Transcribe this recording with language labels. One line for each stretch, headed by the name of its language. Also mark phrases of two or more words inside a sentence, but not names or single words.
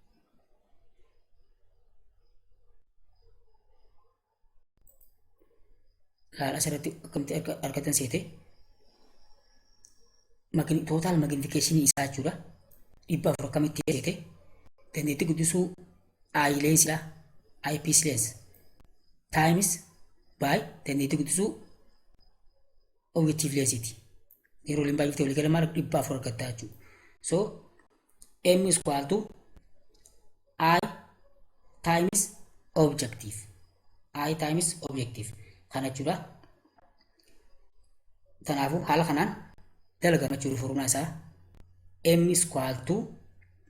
Oromo: laal asirratti akkamti argatan seete total magnification isaa jechuudha. 400 akkamitti seete dandeettii guddisuu
English: eye lens
Oromo: dha,
English: eyepiece lens times by
Oromo: dandeettii guddisuu objective lensiti. Yeroo liin baay'ifte walii gala maal 400 argatta jechuudha.
English: So M is equal to I times objective. I times objective.
Oromo: Kana jechuudha. Kanaafuu haala kanaan dalagama jechuudha formula isaa
English: M is equal to